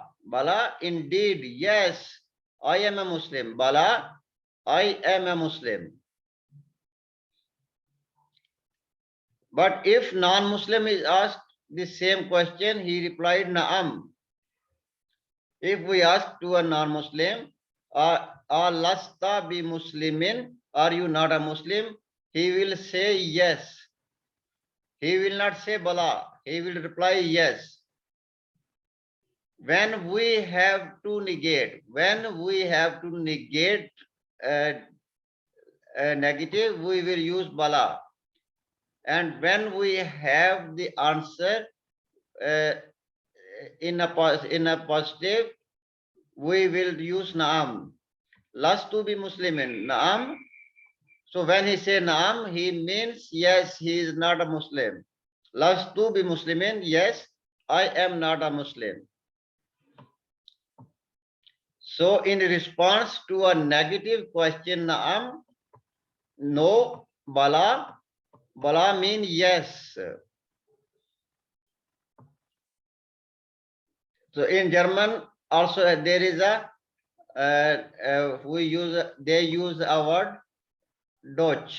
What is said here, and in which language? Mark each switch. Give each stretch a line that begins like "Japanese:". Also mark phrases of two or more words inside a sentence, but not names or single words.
English: Bala, indeed, yes, I am a Muslim. Bala, I am a Muslim. But if non-Muslim is asked the same question, he replied na'am. If we ask to a non-Muslim,
Arabic: لستَ بمسلمٍ,
English: are you not a Muslim? He will say yes. He will not say bala. He will reply yes. When we have to negate a negative, we will use bala. And when we have the answer in a positive, we will use naam.
Arabic: لستُ بمسلمٍ، نعم.
English: So when he say naam, he means yes, he is not a Muslim.
Arabic: لستُ بمسلمٍ,
English: yes, I am not a Muslim. So in response to a negative question, naam, no, bala, bala mean yes. So in German also there is a they use a word Deutsch.